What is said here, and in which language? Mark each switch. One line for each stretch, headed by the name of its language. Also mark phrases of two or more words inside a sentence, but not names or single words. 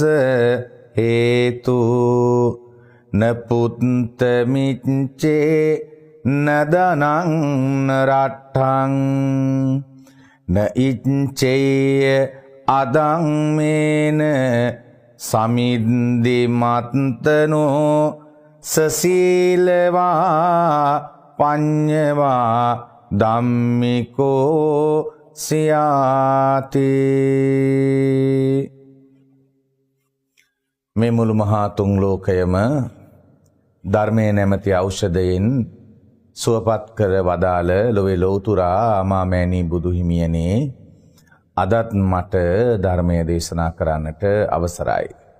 Pali: හේතු න පුත්ත මිච්චේ න දනං න රට්ඨං න ඉච්චේය අදං මේන සමිද්දි මත්තනෝ සසීලවා පඤ්ඤවා ධම්මිකෝ සියාති
Sinhala: මේ මුළු මහා තුන් ලෝකයම ධර්මයේ නැමැති ඖෂධයෙන් සුවපත් කර වදාළ ලොවේ ලෞතුරා අමාමෑණී බුදු හිමියනේ අදත් මට ධර්මය දේශනා කරන්නට අවසරයි.